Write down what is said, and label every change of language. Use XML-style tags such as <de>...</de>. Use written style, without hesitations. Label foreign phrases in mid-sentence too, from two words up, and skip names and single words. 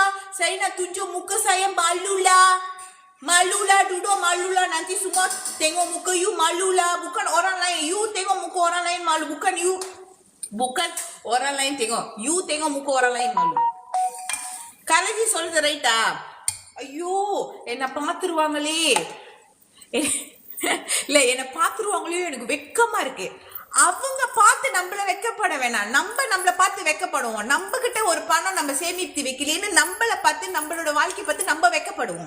<ms>Saya nak tunjuk muka saya, malulah. Malulah, duduk malulah. Nanti semua tengok muka you, malulah. Bukan orang lain. You tengok muka orang lain, malu. Bukan you. Bukan orang lain tengok. You tengok muka orang lain, malu.</ms> <ta>Kalaji சொல்றது ரைட்டா? ஐயோ என்ன பார்த்துருவாங்களே, இல்லை என்ன பார்த்துருவாங்களே, எனக்கு வெக்கமா இருக்கு. அவங்க பார்த்து நம்மள வெக்கப்பட வேணாம், நம்மள பார்த்து வெக்கப்படுவோம். நம்ம கிட்ட ஒரு பணம் நம்ம சேமித்து வைக்கலன்னு நம்மள பார்த்து, நம்மளோட வாழ்க்கை பார்த்து நம்ம வெக்கப்படுவோம்.</ta>